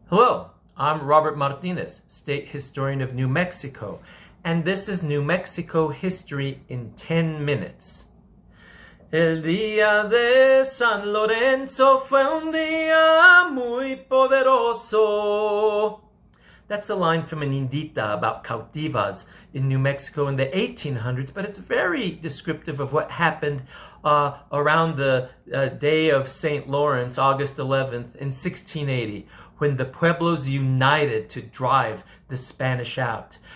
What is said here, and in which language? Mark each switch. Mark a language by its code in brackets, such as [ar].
[en] Hello, I'm Robert Martinez, State Historian of New Mexico, and this is New Mexico History in 10 minutes. [es] El día de San Lorenzo fue un día muy poderoso. [en] That's a line from an indita about cautivas in New Mexico in the 1800s, but it's very descriptive of what happened around the day of St. Lawrence, August 11th, in 1680, when the Pueblos united to drive the Spanish out.